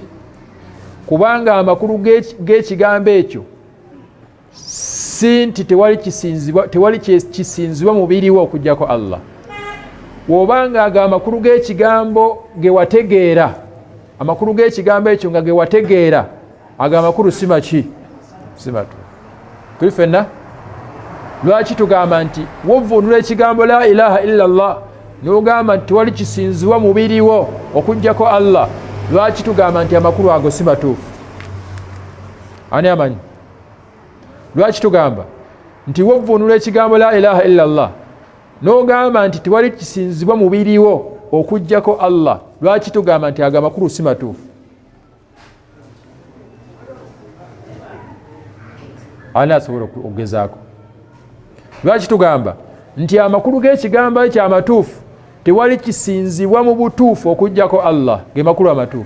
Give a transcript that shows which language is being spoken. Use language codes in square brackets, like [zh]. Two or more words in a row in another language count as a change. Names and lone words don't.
[lg] Kubanga amakulu g'ekigambo ekyo si nti tewali kisinzibwa mubiriwo okujjako Allah. Wobanga ago amakulu g'ekigambo ge wategeera, amakulu g'ekigambo ekyo nga ge wategeera, ago amakulu si maki? Si matuufu. Kuli ffenna lwaki tugamba nti wovvuunula ekigambo [ar] la ilaha illa Allah [lg] n'ogamba nti tewali kisinzibwa mubiriwo okujjako Allah, lwaki tugamba nti amakulu ago si matuufu? Ani amanyi? Lwaki tugamba nti wovvuunula ekigambo [ar] la ilaha illa Allah [lg] n'ogamba nti tewali kisinzibwa mubiriwo okujjako Allah, lwaki tugamba nti ago amakulu si matuufu? Ani asobola okugezaako? Lwaki tugamba nti amakulu g'ekigambo ekyo amatuufu tewali kisinzibwa mu butuufu okujjako Allah, ge makulu amatuufu?